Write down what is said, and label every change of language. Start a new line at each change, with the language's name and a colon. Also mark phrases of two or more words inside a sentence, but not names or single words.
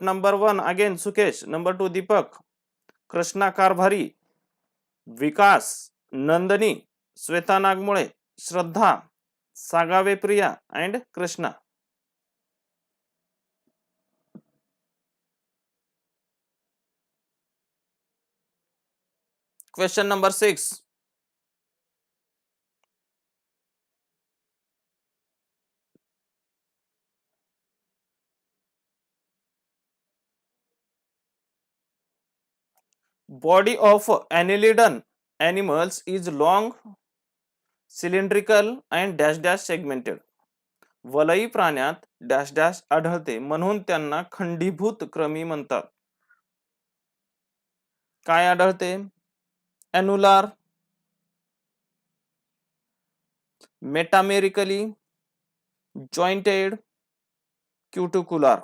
English: number 1 again सुकेश, number 2 दीपक, कृष्णा कारभारी, विकास, नंदनी, श्वेता नागमुळे, श्रद्धा, सागावे प्रिया एंड कृष्णा. question number 6. Body of annelidan animals is long, cylindrical and dash dash segmented.
Marathi: वलयी प्राण्यात
English: dash dash
Marathi: आढळते म्हणून त्यांना खंडीभूत क्रमी म्हणतात. काय आढळते?
English: annular, metamerically, jointed, cuticular.